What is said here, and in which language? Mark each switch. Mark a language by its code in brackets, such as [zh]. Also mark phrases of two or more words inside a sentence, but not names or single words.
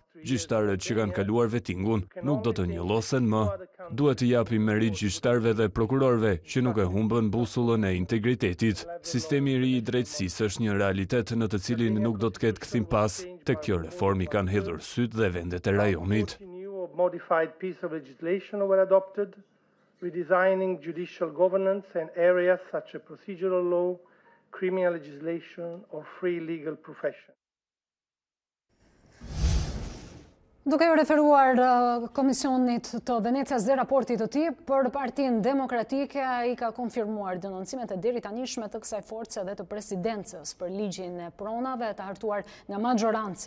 [sq] Gjyqtarët që kanë kaluar vettingun nuk do të njollosen më. Duhet të japim merit gjyqtarëve dhe prokurorëve që nuk e humbën busullën e integritetit. Sistemi I ri I drejtësisë është një realitet në të cilin nuk do të ketë kthim pas. Tek kjo reformë I kanë hedhur syt dhe vendet e rajonit. [en] Modified piece of legislation were adopted, redesigning judicial governance and areas such as procedural law, criminal legislation or free legal profession. [sq] Duke u referuar Komisionit të Venecias dhe raportit të tij për Partinë Demokratike, ai ka konfirmuar denoncimet e deri tanishme të kësaj force dhe të presidencës për ligjin e pronave të hartuar nga maggioranca.